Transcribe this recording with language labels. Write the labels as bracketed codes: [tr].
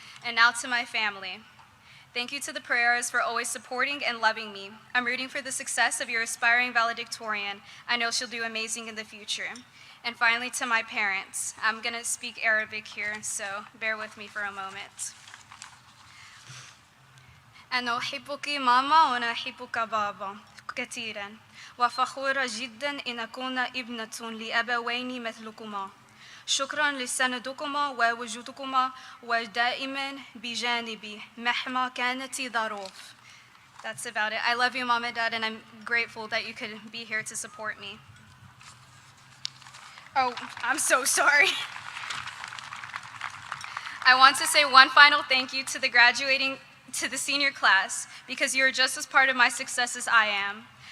[en] And now to my family. Thank you to the Pereiras for always supporting and loving me. I'm rooting for the success of your aspiring valedictorian. I know she'll do amazing in the future. And finally, to my parents. I'm going to speak Arabic here, so bear with me for a moment. [ar] أنا أحبك ماما وأنا أحبك بابا كثيرا وفخورة جدا أن أكون ابنة لأبوين مثلكما. شكرا لسندكما ووجودكما ودائما بجانبي مهما كانت الظروف. [en] That's about it. I love you, Mom and Dad, and I'm grateful that you could be here to support me. Oh, I'm so sorry. I want to say one final thank you to the senior class, because you're just as part of my success as I am.